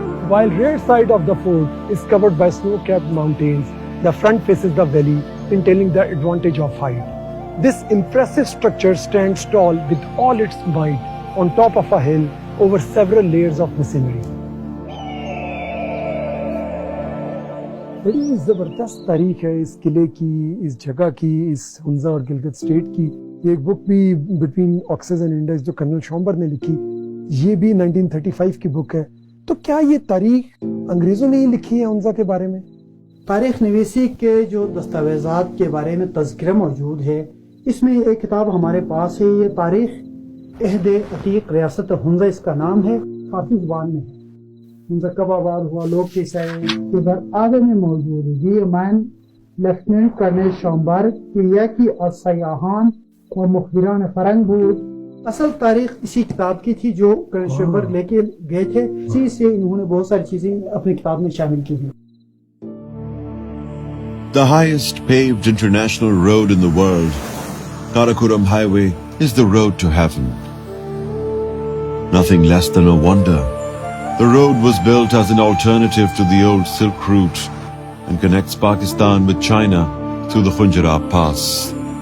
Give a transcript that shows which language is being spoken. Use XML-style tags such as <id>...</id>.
<en>While rear side of the fort is covered by snow-capped mountains, the front faces the valley, entailing the advantage of height. This impressive structure stands tall with all its might on top of a hill over several layers of masonry.</en> <ur>بڑی زبردست تاریخ ہے اس قلعے کی، اس جگہ کی، اس ہنزہ اور Gilgit state کی. یہ ایک بک بھی بٹوین آکسز اینڈ انڈس جو کرنل شامبر نے لکھی، یہ بھی 1935 کی بک ہے. تو کیا یہ تاریخ انگریزوں نے ہی لکھی ہے ہنزہ کے بارے میں؟ تاریخ نویسی کے جو دستاویزات کے بارے میں تذکرہ موجود ہے، اس میں ایک کتاب ہمارے پاس ہے. یہ تاریخ عہد عتیق ریاست ہنزہ اس کا نام ہے، فارسی زبان میں ہے. ہنزہ کب آباد ہوا، لوگ کیسے آئے، ادھر آگے میں موجود ہے. یہ مین لیفٹیننٹ کرنل شامبر کلیا کی سیاحان اور مخبران فرنگ بود. اصل تاریخ اسی کتاب کی تھی جو کرنل شامبر لے کے گئے تھے. اسی سے انہوں نے بہت ساری چیزیں اپنی کتاب میں شامل کی ہیں.</ur> <en>The highest paved international road in the world, Karakoram Highway is the road to heaven. Nothing less than a wonder. The road was built as an alternative to the old Silk Route and connects Pakistan with China through the Khunjara Pass.</en>